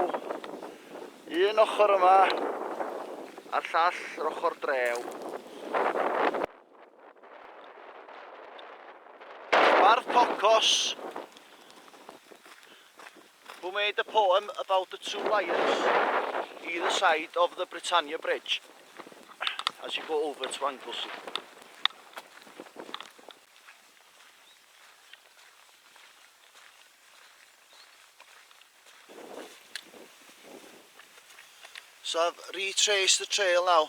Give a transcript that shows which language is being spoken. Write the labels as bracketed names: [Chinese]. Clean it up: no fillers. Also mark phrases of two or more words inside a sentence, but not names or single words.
[Welsh] Un ochr yma, a'r llall yr ochr drew. Bardd Pocos, [English] who made a poem about the two lions either side of the Britannia Bridge as you go over to Anglesey. So I've retraced the trail now.